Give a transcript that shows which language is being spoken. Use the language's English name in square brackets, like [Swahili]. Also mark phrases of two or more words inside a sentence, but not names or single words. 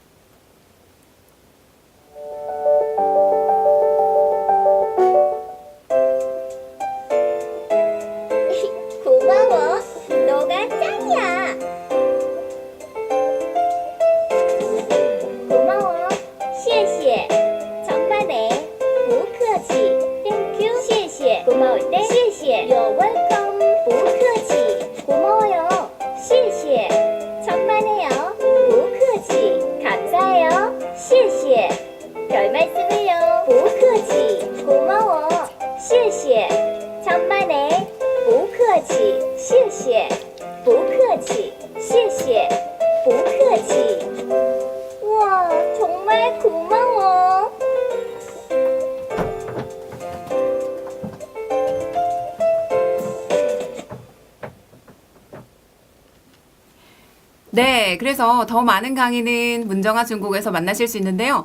[Korean] 고마워. 너가 짱이야. 고마워. [Chinese] 谢谢. [Korean] 정말네. [Chinese] 不客气. [English] Thank you. [Chinese] 谢谢. [Korean] 고마울 때. [Chinese] 谢谢. [English] You're welcome. [Chinese] 不客气. [Korean] 고마워요. [Chinese] 谢谢. [Korean] 정말네요. [Chinese] 不客气. [Korean] 감사해요. [Chinese] 谢谢. [Korean] 별 말씀을요. [Chinese] 不客气. [Korean] 고마워. [Chinese] 谢谢. [Korean] 정말네. [Chinese] 不客气，谢谢。不客气，谢谢。不客气。 [Korean] 와, 정말 고마워. 네, 그래서 더 많은 강의는 문정아 중국어에서 만나실 수 있는데요.